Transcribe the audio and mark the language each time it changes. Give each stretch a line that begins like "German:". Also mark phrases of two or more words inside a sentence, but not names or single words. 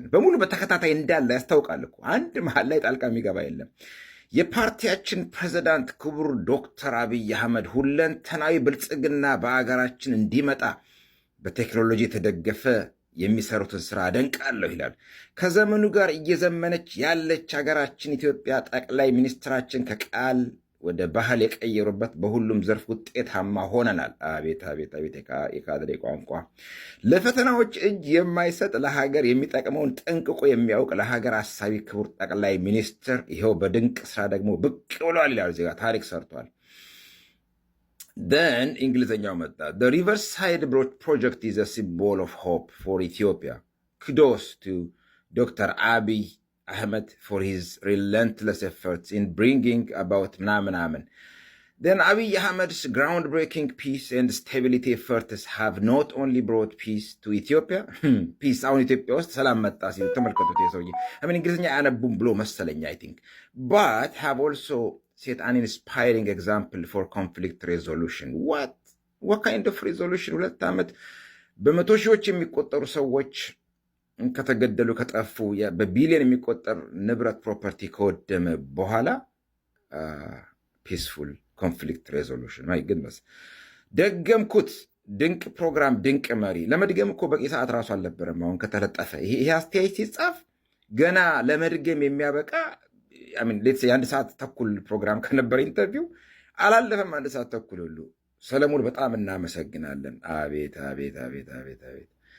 Amharic: በሙሉ በተከታታይ እንዳለ ያስታውቃል እኮ። አንድ መሀል ላይ ጣልቃ የሚገባ የለም። የፓርቲያችን ፕሬዝዳንት ክቡር ዶክተር አብይ አህመድ ሁለንተናዊ ብልጽግና በአገራችን እንዲመጣ በቴክኖሎጂ የተደገፈ የሚሰሩትን ስራ አደንቃለሁ ይላል። ከዘመኑ ጋር እየዘመነች ያለች ሀገራችን ኢትዮጵያ ጠቅላይ ሚኒስትራችን ከቃል ወደ ባህል የቀየሩበት በሁሉም ዘርፍ ውጤታማ ሆነናል። አቤት አቤት አቤት የካድሬ ቋንቋ! ለፈተናዎች እጅ የማይሰጥ ለሀገር የሚጠቅመውን ጠንቅቆ የሚያውቅ ለሀገር አሳቢ ክቡር ጠቅላይ ሚኒስትር ይኸው በድንቅ ስራ ደግሞ ብቅ ብሏል ይላል። ዜጋ ታሪክ ሰርቷል። ደን እንግሊዝኛው መጣ።
English: The Riverside project is a symbol of hope for Ethiopia. Kudos to Dr. Abiy Ahmed for his relentless efforts in bringing about ምናምን. Then Abiy Ahmed's groundbreaking peace and stability efforts have not only brought peace to Ethiopia, peace
Amharic: አሁን ኢትዮጵያ ውስጥ ሰላም መጣ ሲሉ ተመልከቱት። የሰውዬ እንግሊዝኛ አያነቡም ብሎ መሰለኝ
English: I think, but have also set an inspiring example for conflict resolution. What kind of resolution?
Amharic: 2 ዓመት በመቶ ሺዎች የሚቆጠሩ ሰዎች ከተገደሉ ከጠፉ በቢሊዮን የሚቆጠር ንብረት ፕሮፐርቲ ከወደመ በኋላ
English: peaceful conflict resolution። my goodness
Amharic: ደገምኩት። ድንቅ ፕሮግራም፣ ድንቅ መሪ። ለመድገም እኮ በቂ ሰዓት ራሱ አልነበረም። አሁን ከተለጠፈ ይሄ አስተያየት ሲጻፍ ገና ለመድገም የሚያበቃ የ1 ሰዓት ተኩል ፕሮግራም ከነበረ ኢንተርቪው አላለፈም። 1 ሰዓት ተኩል ሁሉ። ሰለሞን በጣም እናመሰግናለን። አቤት አቤት አቤት አቤት አቤት።